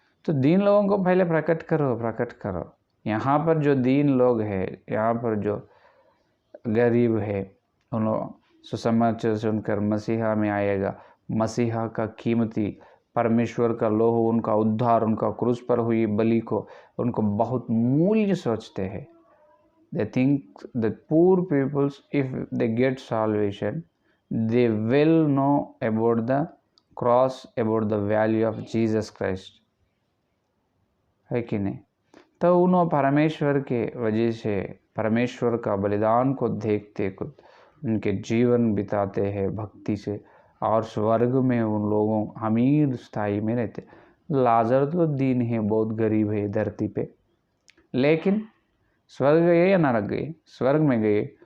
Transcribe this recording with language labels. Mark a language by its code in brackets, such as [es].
[hi] तो दीन लोगों को पहले प्रकट करो। यहाँ पर जो दीन लोग हैं, यहाँ पर जो गरीब है, उन सुसमाचार सुनकर मसीहा में आएगा। मसीहा का कीमती परमेश्वर का लोह, उनका उद्धार, उनका क्रूस पर हुई बलि को उनको बहुत मूल्य सोचते हैं। [en] They think the poor peoples, if they get salvation, they will know about the cross, about the value of Jesus Christ, [hi] है कि नहीं। तो उन्होंने परमेश्वर के वजह से परमेश्वर का बलिदान को देखते कुछ उनके जीवन बिताते हैं भक्ति से, और स्वर्ग में उन लोगों अमीर स्थाई में रहते। लाजर तो दीन है, बहुत गरीब है धरती पे, लेकिन स्वर्ग गए या नरक गए? स्वर्ग में गए।